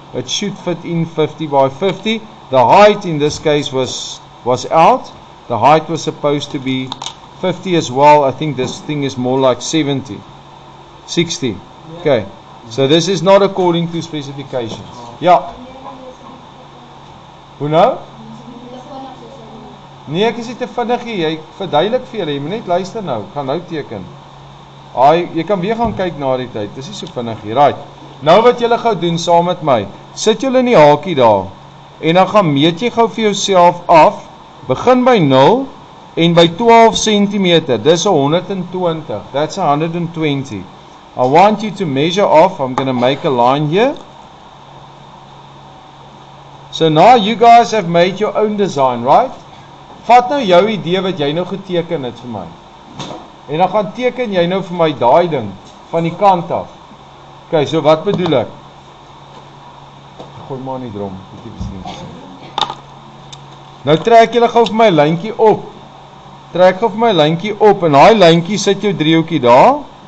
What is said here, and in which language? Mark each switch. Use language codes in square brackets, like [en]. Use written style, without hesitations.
[en] It should fit in 50 by 50. The height in this case was out. The height was supposed to be 50 as well. I think this thing is more like 70, 60. Okay, so this is not according to specifications. Yeah. [af] Hoe nou? Nee, ek is nie te vinnig nie. Jy verduidelik vir julle. Jy moet net luister nou. Ek gaan nou teken. Jy kan weer gaan kyk na die tyd. Dis nie so vinnig hier. Right. Nou wat julle gou doen saam met my. Sit julle in die hakie daar. En dan gaan meet jy gou vir jouself af. Begin by 0 en by 12 cm. Dis 120. [en] That's 120. I want you to measure off. I'm going to make a line here. So now you guys have made your own design, right? [af] Vat nou jou idee wat jy nou geteken het vir my. En dan gaan teken jy nou vir my daai ding van die kant af. Okay, so wat bedoel ek? Gooi maar nie drom, bietjie besien. Nou trek julle gou vir my lyntjie op. Trek gou vir my lyntjie op en daai lyntjie sit jou driehoekie daar